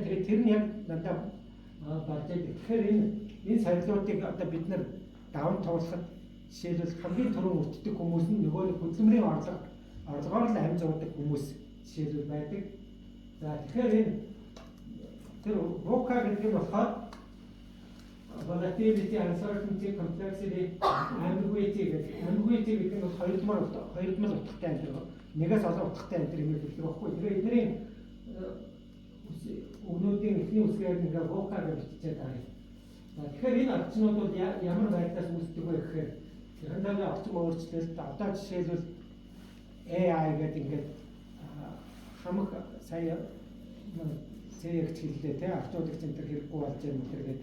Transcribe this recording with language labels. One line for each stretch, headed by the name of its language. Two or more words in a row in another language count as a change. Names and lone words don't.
Mongolian: Тэгээд тэр нь яг надад болж байгаа. Тэгэхээр энэ соёлоодыг одоо бид нар даван туулахад жишээлбэл хамгийн түрүүн өртдөг хүмүүс нь нөгөө нэг хөдөлмөрийн орлогоор л амь зуудаг хүмүүс жишээлбэл байдаг. За тэгэхээр энэ тэр VUCA гэдэг нь болохоор
English: volatility, uncertainty, complexity, ambiguity
Mongolian: гэдэг нь хоёр утгатай энэ нэгээс олон утгатай энэ юм хэлдэг байхгүй. Тэгэхээр эдний өгнүүдийн эхний үсгээр ингээ VUCA гэж бичиж байгаа. За тэгэхээр энэ орчнууд бол ямар байдлаас үүсдэг вэ гэхээр технологийн орчин өөрчлөлт одоо жишээлбэл AI гэдэг ингээд хамаг сая CX хэллээ тий автоудыг центр хэрэггүй болж байгаа юм гэдэг.